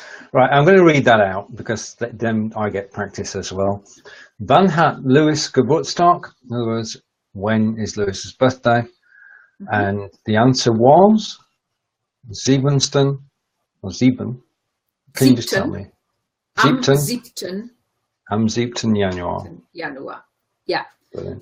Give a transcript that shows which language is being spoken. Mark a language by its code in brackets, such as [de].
[en] Right, I'm going to read that out because then I get practice as well. [de] Wann hat Lewis Geburtstag? [en] In other words, when is Lewis's birthday? And the answer was 7. Or 7. Can you just tell me? [de] Am 7. Am 7. Januar. Januar. [en] Yeah. Brilliant.